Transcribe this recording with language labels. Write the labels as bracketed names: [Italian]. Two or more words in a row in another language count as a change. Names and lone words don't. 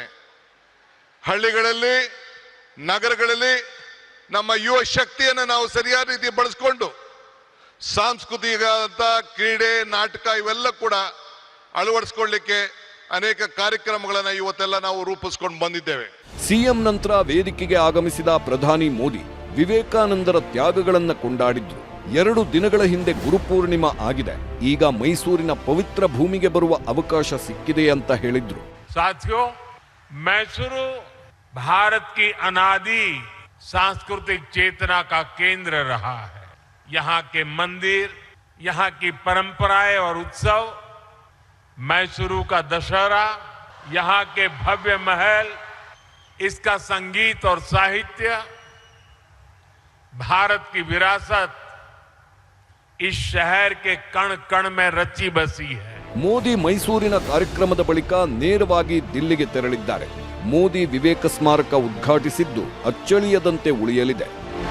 [Kannada] ಹಳ್ಳಿಗಳಲ್ಲಿ, ನಗರಗಳಲ್ಲಿ ನಮ್ಮ ಯುವ ಶಕ್ತಿಯನ್ನು ನಾವು ಸರಿಯಾದ ರೀತಿ ಬಳಸ್ಕೊಂಡು ಸಾಂಸ್ಕೃತಿಕ ಕ್ರೀಡೆ, ನಾಟಕ ಇವೆಲ್ಲ ಕೂಡ ಅಳವಡಿಸ್ಕೊಳ್ಳಿಕ್ಕೆ ಅನೇಕ ಕಾರ್ಯಕ್ರಮಗಳನ್ನು ಇವತ್ತೆಲ್ಲ ನಾವು ರೂಪಿಸ್ಕೊಂಡು ಬಂದಿದ್ದೇವೆ. ಸಿಎಂ ನಂತರ ವೇದಿಕೆಗೆ ಆಗಮಿಸಿದ ಪ್ರಧಾನಿ ಮೋದಿ ವಿವೇಕಾನಂದರ ತ್ಯಾಗಗಳನ್ನು ಕೊಂಡಾಡಿದ್ರು. 2 ದಿನಗಳ ಹಿಂದೆ ಗುರುಪೂರ್ಣಿಮಾ ಆಗಿದೆ. ಈಗ ಮೈಸೂರಿನ ಪವಿತ್ರ ಭೂಮಿಗೆ ಬರುವ ಅವಕಾಶ ಸಿಕ್ಕಿದೆ ಅಂತ ಹೇಳಿದ್ರು. [Hindi] साथियों, मैसूरू भारत की अनादि सांस्कृतिक चेतना का केंद्र रहा है. यहाँ के मंदिर, यहाँ की परंपराएं और उत्सव, मैसूरू का दशहरा, यहाँ के भव्य महल, इसका संगीत और साहित्य, भारत की विरासत इस शहर के कण कण में रची बसी है. [Kannada] ಮೋದಿ ಮೈಸೂರಿನ ಕಾರ್ಯಕ್ರಮದ ಬಳಿಕ ನೇರವಾಗಿ ದಿಲ್ಲಿಗೆ ತೆರಳಿದ್ದಾರೆ. ಮೋದಿ ವಿವೇಕ ಸ್ಮಾರಕ ಉದ್ಘಾಟಿಸಿದ್ದು ಅಚ್ಚಳಿಯದಂತೆ ಉಳಿಯಲಿದೆ.